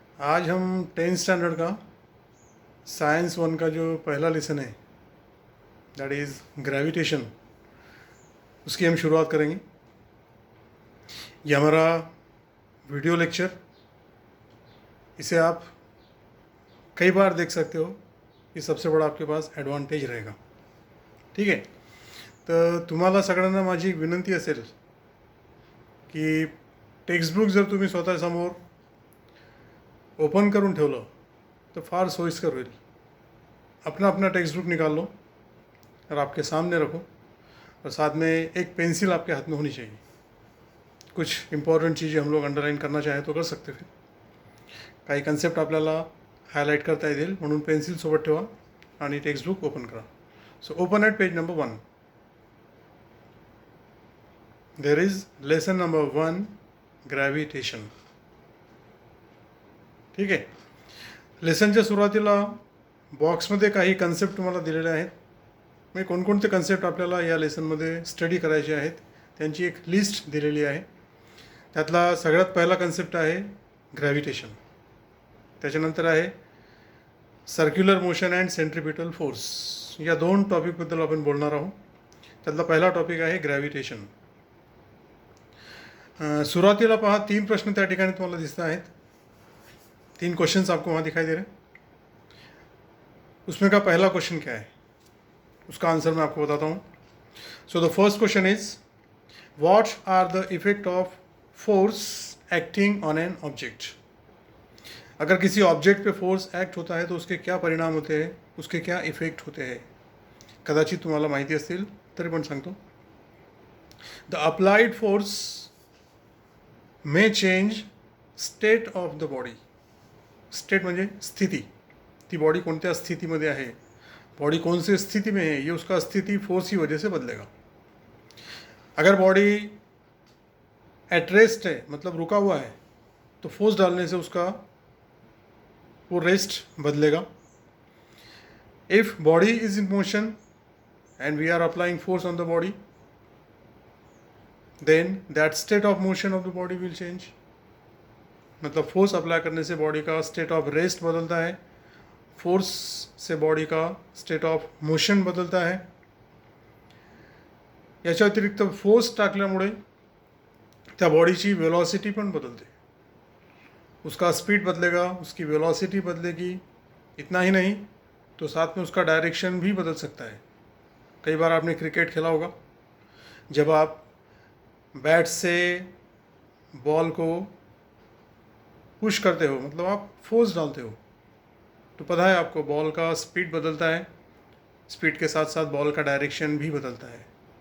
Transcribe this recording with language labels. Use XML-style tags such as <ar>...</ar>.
<hi>आज हम 10th standard का साइंस 1 का जो पहला लेसन है</hi> <en>that is gravitation,</en> <hi>उसकी हम शुरुआत करेंगे। ये हमारा वीडियो लेक्चर, इसे आप कई बार देख सकते हो। ये सबसे बड़ा आपके पास ॲडव्हान्टेज रहेगा।</hi> <mr>ठीक आहे, तर तुम्हाला सगळ्यांना माझी एक विनंती असेल की टेक्स्टबुक जर तुम्ही स्वतःसमोर ओपन करून ठेवलं तो फार सोयीस्कर होईल।</mr> <hi>अपना अपना टेक्स्ट बुक निकाल लो और आपके सामने रखो, और साथ में एक पेंसिल आपके हाथ में होनी चाहिए। कुछ इम्पॉर्टंट चीज़ें हम लोग अंडरलाइन करना चाहें तो कर सकते।</hi> <mr>फिर काही कन्सेप्ट आपल्याला हायलाईट करता येतील, म्हणून पेन्सिल सोबत ठेवा आणि टेक्स्ट बुक ओपन करा।</mr> <en>So open at page number 1. There is lesson number 1, gravitation.</en> <mr>ठीक आहे, लेसनच्या सुरुवातीला बॉक्समध्ये काही कन्सेप्ट तुम्हाला दिलेले आहेत. म्हणजे कोणकोणते कन्सेप्ट आपल्याला या लेसनमध्ये स्टडी करायचे आहेत त्यांची एक लिस्ट दिलेली आहे. त्यातला सगळ्यात पहिला कन्सेप्ट आहे ग्रॅव्हिटेशन. त्याच्यानंतर आहे circular motion and centripetal force. या दोन टॉपिकबद्दल आपण बोलणार आहोत. त्यातला पहिला टॉपिक आहे ग्रॅव्हिटेशन. सुरुवातीला पहा, 3 प्रश्न त्या ठिकाणी तुम्हाला दिसत आहेत.</mr> <hi>3 क्वेश्चंस आपको वहाँ दिखाई दे रहे हैं. उसमें का पहला क्वेश्चन क्या है, उसका आंसर मैं आपको बताता हूँ.</hi> <en>So the first question is, what are the effect of force acting on an object.</en> <hi>अगर किसी ऑब्जेक्ट पे फोर्स एक्ट होता है तो उसके क्या परिणाम होते हैं, उसके क्या इफेक्ट होते हैं.</hi> <mr>कदाचित तुम्हाला माहिती असतील तरी पण सांगतो.</mr> <en>The applied force may change state of the body.</en> <mr>State म्हणजे स्थिति. ती बॉडी कोणत्या स्थितीमध्ये आहे,</mr> <hi>बॉडी कौन सी स्थिति में है, ये उसका स्थिति फोर्स की वजह से बदलेगा. अगर बॉडी एट रेस्ट है, मतलब रुका हुआ है, तो फोर्स डालने से उसका वो रेस्ट बदलेगा.</hi> <en>If body is in motion and we are applying force on the body, then that state of motion of the body will change.</en> <hi>मतलब फोर्स अप्लाई करने से बॉडी का स्टेट ऑफ रेस्ट बदलता है, फोर्स से body का state of motion बदलता है.</hi> <mr>याच्या व्यतिरिक्त फोर्स टाकल्यामुळे त्या बॉडीची वेलॉसिटी पण बदलते.</mr> <hi>उसका स्पीड बदलेगा, उसकी वेलॉसिटी बदलेगी. इतना ही नहीं तो साथ में उसका डायरेक्शन भी बदल सकता है. कई बार आपने क्रिकेट खेला होगा, जब आप बैट से बॉल को पुश करते हो, मतलब आप फोर्स डालते हो, तो पता है आपको बॉल का स्पीड बदलता है, स्पीड के साथ साथ बॉल का डायरेक्शन भी बदलता है.</hi>